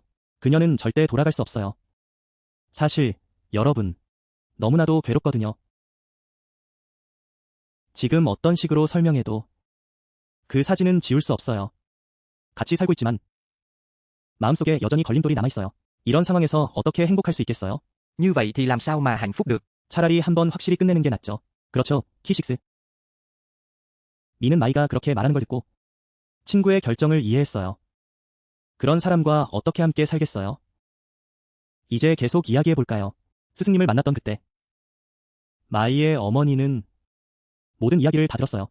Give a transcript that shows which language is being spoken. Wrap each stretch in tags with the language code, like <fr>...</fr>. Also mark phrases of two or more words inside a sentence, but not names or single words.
<ko>그녀는 절대 돌아갈 수 없어요. 사실 여러분 너무나도 괴롭거든요. 지금 어떤 식으로 설명해도 그 사진은 지울 수 없어요. 같이 살고 있지만 마음속에 여전히 걸림돌이 남아있어요. 이런 상황에서 어떻게 행복할 수 있겠어요?</ko> <vi>Như vậy thì làm sao mà hạnh phúc được?</vi> <ko>차라리 한번 확실히 끝내는 게 낫죠. 그렇죠, 키식스. 미는 마이가 그렇게 말하는 걸 듣고 친구의 결정을 이해했어요. 그런 사람과 어떻게 함께 살겠어요? 이제 계속 이야기해볼까요? 스승님을 만났던 그때 마이의 어머니는 모든 이야기를 다 들었어요.</ko>